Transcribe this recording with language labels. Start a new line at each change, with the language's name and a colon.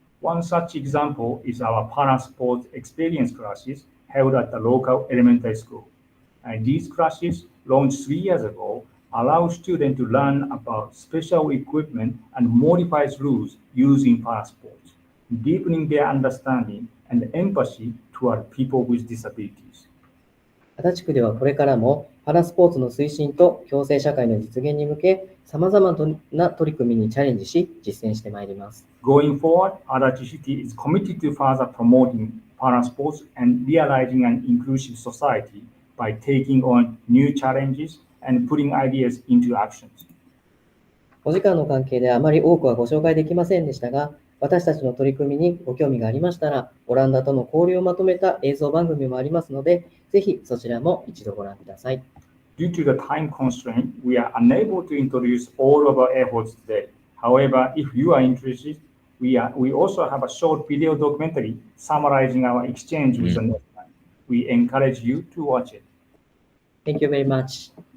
English: One such example is our para sports experience classes held at the local elementary school. These classes, launched 3 years ago, allow students to learn about special equipment and modified rules used in para sports, deepening their understanding and empathy toward people with disabilities.
Japanese: 足立区ではこれからもパラスポーツの推進と共生社会の実現に向け、さまざまな取り組みにチャレンジし、実践してまいります。
English: Going forward, Adachi City is committed to further promoting para sports and realizing an inclusive society by taking on new challenges and putting ideas into actions.
Japanese: お時間の関係であまり多くはご紹介できませんでしたが、私たちの取り組みにご興味がありましたら、オランダとの交流をまとめた映像番組もありますので、ぜひそちらも一度ご覧ください。
English: Due to the time constraint, we are unable to introduce all of our efforts today. However, if you are interested, we also have a short video documentary summarizing our exchange with the Netherlands. We encourage you to watch it. Thank you very much.